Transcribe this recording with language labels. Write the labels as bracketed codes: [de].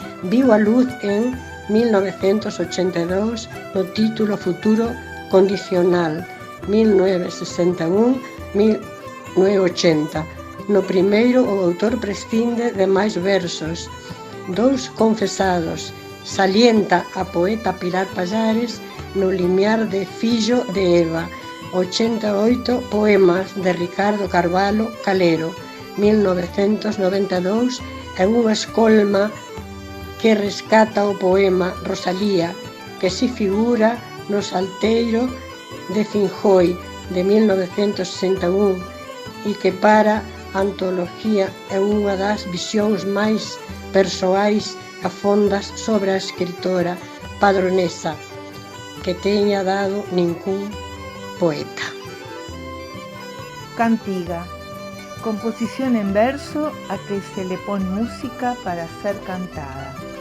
[gl] Viu a luz en 1982 no título Futuro Condicional, 1961-1980. No primeiro, o autor prescinde de máis versos, 2 confesados. Salienta a poeta Pilar Pallares no limiar de Fillo de Eva, 88 poemas de Ricardo Carballo Calero, 1992, en unha escolma que rescata o poema Rosalía, que se figura no Salteiro de Finjoi, de 1961, e que para a antoloxía é unha das visións máis persoais e fondas sobre a escritora padronesa que teña dado ningún poeta. [es] Cantiga, composición en verso a que se le pone música para ser cantada.